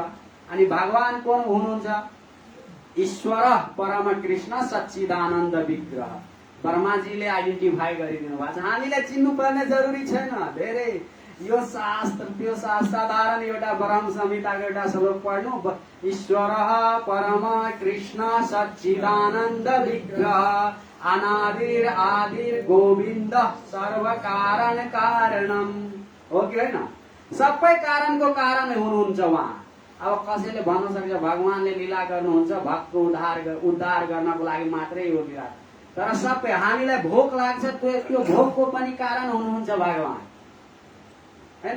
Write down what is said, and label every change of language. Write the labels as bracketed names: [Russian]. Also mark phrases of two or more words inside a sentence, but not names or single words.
[Nepali] अनि भगवान कोन हुनुहुन्छ? [Sanskrit] ईश्वर परम कृष्ण सच्चिदानन्द विग्रह। [Nepali] ब्रह्माजीले आइडेन्टिफाई गरिदिनु भएको छ। हामीलाई चिन्नु पर्ने जरुरी छैन। धेरै यो शास्त्र त्यो साधारण एउटा ब्रह्म संहिताको एउटा श्लोक पढ्नु, [Sanskrit] ईश्वर परम कृष्ण सच्चिदानन्द विग्रह अनादिर आदिर गोविन्द सर्व कारणम [Nepali] हो कि होइन? सबै कारणको कारण हुनुहुन्छ उहाँ। अब कसैले भन्न सक्छ भगवानले लीला गर्नुहुन्छ भक्तको उद्धार गर्नको लागि मात्रै यो लीला, तर सबै हामीलाई भोक लाग्छ त्यो भोकको पनि कारण हुनुहुन्छ भगवान, हैन?